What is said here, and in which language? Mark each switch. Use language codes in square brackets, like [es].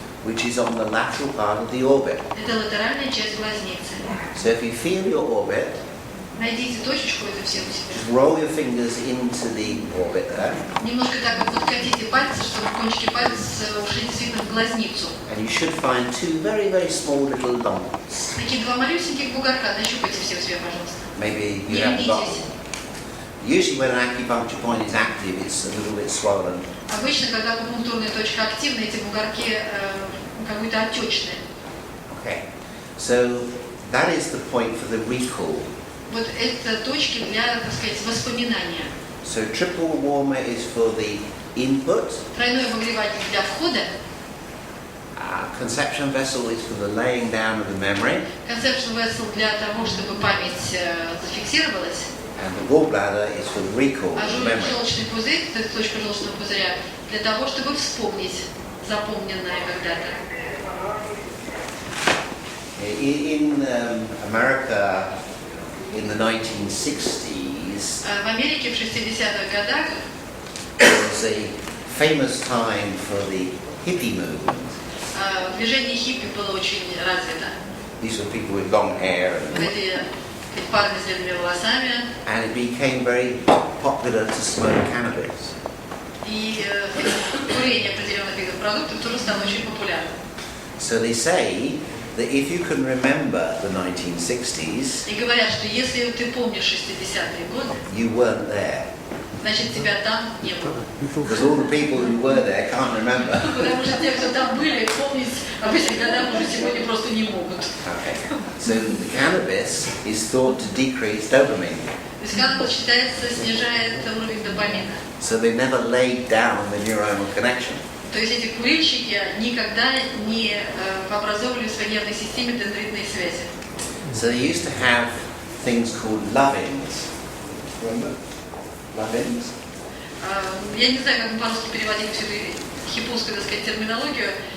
[en] Which is on the lateral part of the orbit. [ru] Это латеральная часть глазницы. [en] So if you feel your orbit, [ru] Найдите точечку, это все у себя. [en] just roll your fingers into the orbit there, [ru] Немножко так вот подкатите пальцы, чтобы кончики пальцев ушли действительно в глазницу. [en] and you should find two very, very small little lumps. [ru] Такие два малюсеньких бугорка, нащупайте все у себя, пожалуйста. [en] Maybe you [ru] Не [en] haven't got. [ru] ленитесь. [en] Usually when an acupuncture point is active, it's a little bit swollen. [ru] Обычно, когда акупунктурная точка активна, эти бугорки как будто отечные. [en] Okay. So that is the point for the recall. [ru] Вот это точки для, так сказать, воспоминания. [en] So triple warmer is for the input. [ru] Тройной обогреватель для входа, [en] Conception vessel is for the laying down of the memory. [ru] conception vessel для того, чтобы память зафиксировалась, [en] And the gallbladder is for the recall [ru] а [en] of the memory. [ru] желчный пузырь, это точка желчного пузыря, для того, чтобы вспомнить запомненное когда-то. [en] In America, in the 1960s, [ru] В Америке в 60-х годах [en] there was a famous time for the hippie movement. [ru] движение хиппи было очень развито. [en] These were people with long hair, [ru] Эти парни с длинными волосами. [en] and it became very popular to smoke cannabis. [ru] И курение определенных видов продуктов тоже стало очень популярным. [en] So they say that if you can remember the 1960s, [ru] И говорят, что если ты помнишь 60-е годы, [en] you weren't there. [ru] значит тебя там не было. [en] Because all the people who were there can't remember. [ru] Потому что те, кто там были, помнить об этих годах уже сегодня просто не могут. [en] Okay. So the cannabis is thought to decrease dopamine. [ru] То есть канала, считается, снижает уровень допамина. [en] So they never laid down the neuronal connection. [ru] То есть эти курильщики никогда не образовывали в своей нервной системе дендритные связи. [en] So they used to have things called love-ins. Remember? Love-ins? [ru] Я не знаю, как мы по-русски переводили всю эту хиппусскую, так сказать, терминологию.